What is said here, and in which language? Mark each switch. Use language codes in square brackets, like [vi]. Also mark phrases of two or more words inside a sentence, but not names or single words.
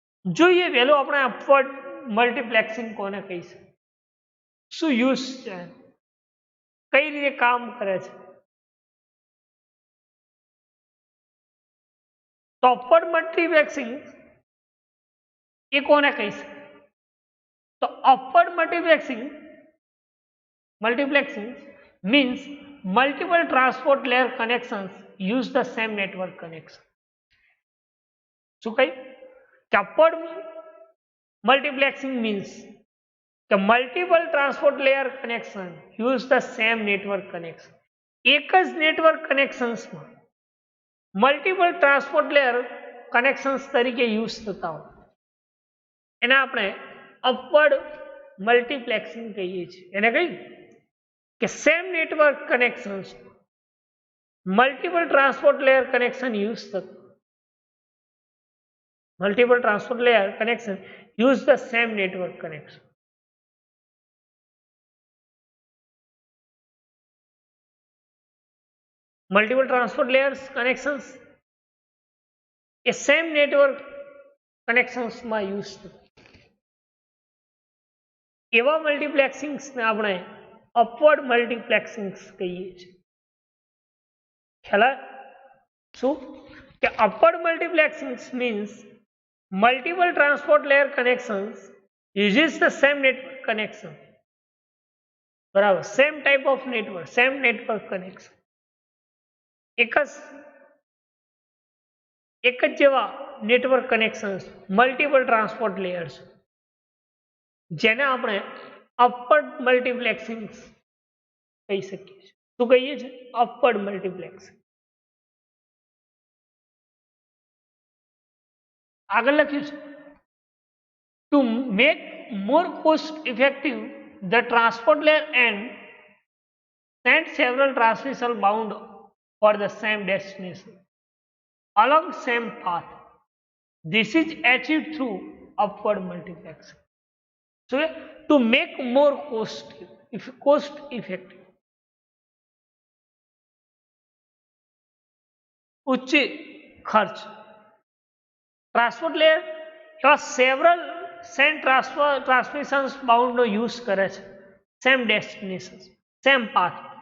[gu] જોઈએ વહેલું આપણે [en] upward multiplexing [gu] કોને કહીશું, શું યુઝ છે, કઈ રીતે કામ કરે છે. [en] તો upward multiplexing [gu] એ કોને કહીશું, તો [en] upward multiplexing means multiple transport layer connections use the same network connection. [gu] શું કહ્યું કે [en] upward multiplexing means કે multiple transport layer connection use the same network connection. [gu] એક જ [en] network connections multiple transport layer connections [gu] તરીકે યુઝ થતા હોય એને આપણે [en] upward multiplexing [gu] કહીએ છીએ. એને કહ્યું કે [en] same network connections multiple transport layer connection use થતું, multiple transport layer connection use the same network connection. Multiple transport layers connections એ same network connections [gu] માં યુઝ થતું. એવા મલ્ટીપ્લેક્સિંગ્સ ને આપણે [en] upward multiplexings [gu] કહીએ છીએ. ખ્યાલ શું કે [en] upward multiplexings means multiple transport layer connections uses the same network connection. બરાબર, same type of network, same network connection, [gu] એક જ જેવા [en] network connections multiple transport layers [gu] જેને આપણે [en] upward multiplexing [gu] કહી શકીએ છીએ. શું કહીએ છીએ? [en] upward multiplexing. [gu] આગળ લખ્યું છે [en] to make more cost effective the transport layer and send several transmission bound for the same destination along same path. This is achieved through upward multiplexing. So to make more cost effective, [gu] ઉચ્ચ ખર્ચ [en] transport layer એવા several same transmission bound [gu] નો યુઝ કરે છે, [en] same destination, same path.